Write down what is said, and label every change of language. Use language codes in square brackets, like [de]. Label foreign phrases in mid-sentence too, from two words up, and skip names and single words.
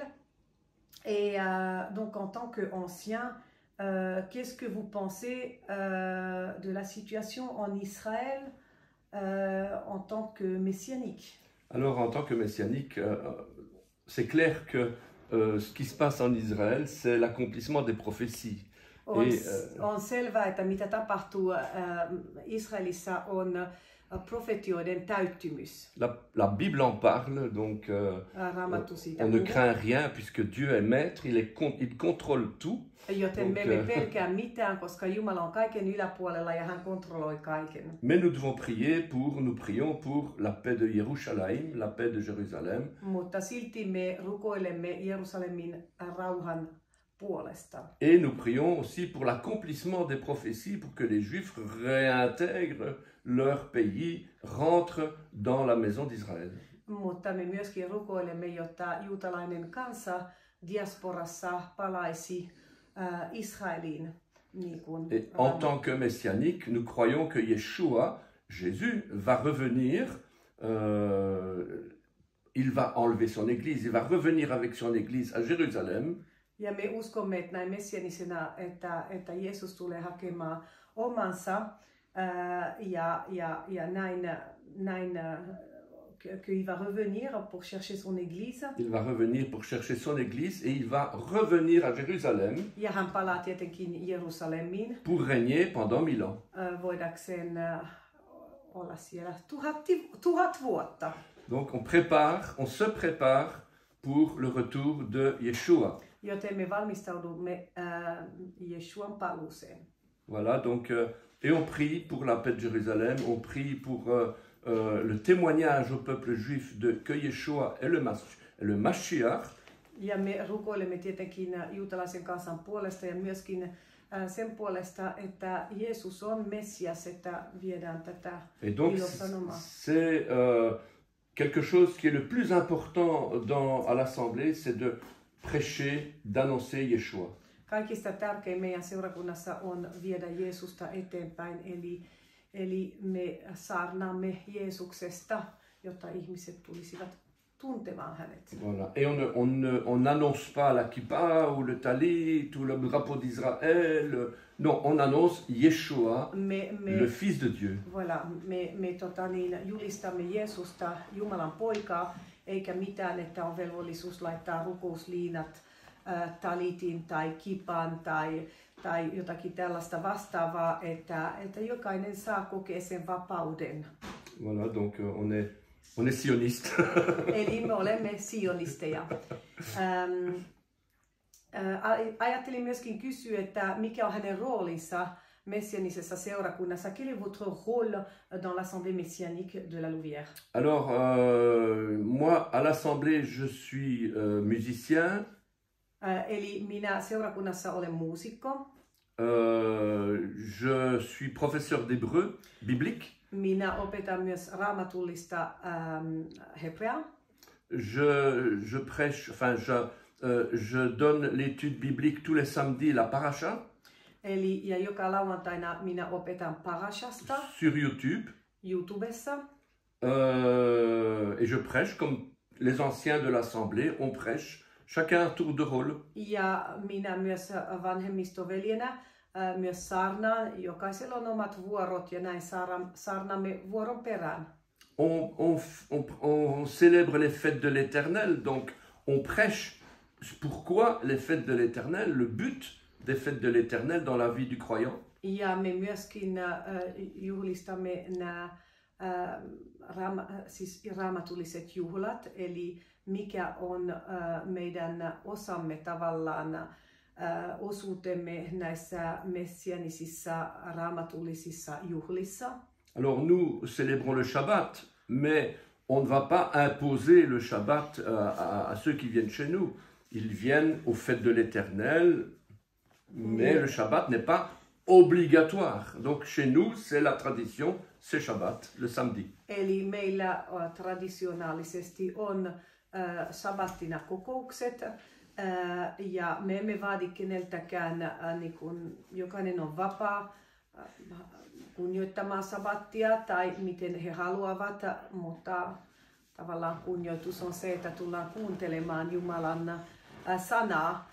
[fr] Et donc en tant qu'ancien, qu'est-ce que vous pensez de la situation en Israël en tant que messianique? Alors, en tant que messianique, c'est clair que ce qui se passe en Israël, c'est l'accomplissement des prophéties. [fi] On selvää, että mitä tapahtuu Israelissa on prophétioiden täyttymys. [fr] La Bible en parle, donc on ne craint rien puisque Dieu est maître, il contrôle tout. [fi] Joten me emme pelkää mitään, koska Jumala on kaiken yläpuolella ja hän kontrolloi kaiken. [fr] Mais nous prions pour la paix de Jérusalem, la paix de Jérusalem. [fi] Mutta silti me rukoilemme Jerusalemin rauhan puolesta. [fr] Et nous prions aussi pour l'accomplissement des prophéties, pour que les Juifs réintègrent leur pays, rentrent dans la maison d'Israël. [fi] Mutta me myöskin rukoilemme, jotta juutalainen kansa diasporassa palaisi Israeliin. [fr] Et en tant que messianique, nous croyons que Yeshua, Jésus, va revenir, il va enlever son église, il va revenir avec son église à Jérusalem. [fi] Ja me uskomme, että näin messianisena, että Jeesus tulee hakemaan omansa ja näin [fr] qu'il va revenir pour chercher son église. Il va revenir pour chercher son église et il va revenir à Jérusalem. [fi] Ja hän palaa tietenkin Jerusalemiin. [fr] Pour régner pendant 1000 ans. [fi] Voidakseen olla siellä 1000 vuotta. [fr] Donc on se prépare pour le retour de Yeshua. [fi] Joten me valmistaudumme Jeshuan paluuseen. [fr] Voilà, donc et on prie pour la paix de Jérusalem, on prie pour le témoignage au peuple juif de que Yeshua est le Mashiach. [fi] Ja me rukoilemme tietenkin juutalaisen kansan puolesta ja myöskin sen puolesta, että Jeesus on Messias, että viedään tätä ilosanomaa. [fr] C'est quelque chose qui est le plus important à l'Assemblée, c'est de prêcher, d'annoncer Yeshua. [fi] Kaikista tärkein meidän seurakunnassa on viedä Jeesusta eteenpäin, eli me saarnaamme Jeesuksesta, jotta ihmiset tulisivat tuntemaan hänet. [fr] Voilà. Et on n'annonce pas la kippa ou le talit ou le drapeau d'Israël. Non, on annonce Yeshua, le Fils de Dieu. Voilà, [fi] me julistamme Jeesusta, Jumalan poikaa, eikä mitään, että on velvollisuus laittaa rukousliinat talitin tai kipan tai jotakin tällaista vastaavaa, että jokainen saa kokea sen vapauden. [fr] Voilà, donc on est sioniste. [fi] Eli me olemme sionisteja. Ajattelin myöskin kysyä, että mikä on hänen roolinsa messianisessa seurakunnassa. [fr] Quel est votre rôle dans l'Assemblée messianique de la Louvière? Alors, moi, à l'Assemblée, je suis musicien. [fi] Eli minä seurakunnassa olen muusikko. [fr] Je suis professeur d'hébreu biblique. [fi] Minä opetan myös raamatullista hebreaa. [fr] Je prêche, enfin je donne l'étude biblique tous les samedis, la paracha. [fi] Eli ja joka lauantaina minä opetan parashasta [fr] sur YouTube. [fi] YouTubessa. [fr] Et je prêche comme les anciens de l'assemblée, on prêche, chacun un tour de rôle. [fi] Ja minä myös vanhemmistoveljenä myös saarnaan. Jokaisella on omat vuorot ja näin saarnaamme vuoron perään. [fr] On célèbre les fêtes de l'Éternel, donc on prêche pourquoi les fêtes de l'Éternel, le but des fêtes de l'Éternel dans la vie du croyant. [fi] Ja me myöskin juhlistamme nämä siis raamatulliset juhlat, eli mikä on meidän osamme tavallaan osuutemme näissä messianisissa raamatullisissa juhlissa. [fr] Alors nous célébrons le Shabbat, mais on ne va pas imposer le Shabbat à ceux qui viennent chez nous. Ils viennent aux fêtes de l'Éternel, mais le Shabbat n'est pas obligatoire. Donc chez nous, c'est la tradition, c'est Shabbat, le samedi. [fi] Eli meillä traditionaalisesti on sabbattina kokoukset, ja me emme vaadi keneltäkään, niin kun jokainen on vapaa kunnioittamaan sabbattia tai miten he haluavat, mutta tavallaan kunnioitus on se, että tullaan kuuntelemaan Jumalan sanaa.